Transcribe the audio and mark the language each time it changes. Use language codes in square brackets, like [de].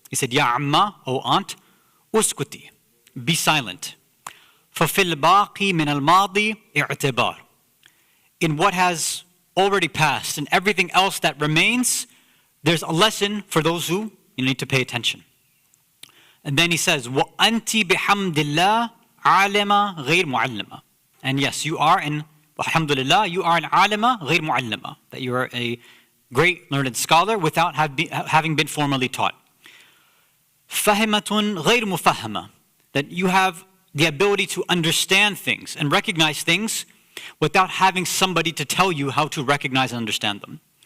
[en] He said, [ar] Ya Amma, [en] O aunt, [ar] uskuti, [en] be silent. [ar] فَفِي الْبَاقِي مِنَ الْمَاضِي اِعْتِبَارٍ. [en] In what has already passed and everything else that remains, there's a lesson for those who you need to pay attention. And then he says, [ar] وَأَنْتِ بِحَمْدِ اللَّهِ عَالِمَةً غَيْرْ مُعَلِّمَةً. [en] And yes, you are alhamdulillah, you are an alima [ar] غير معلمة, [en] that you are a great learned scholar without having been formally taught. [ar] فَهِمَةٌ غَيْرْ مُفَهَّمَةً. [en] That you have the ability to understand things and recognize things without having somebody to tell you how to recognize and understand them.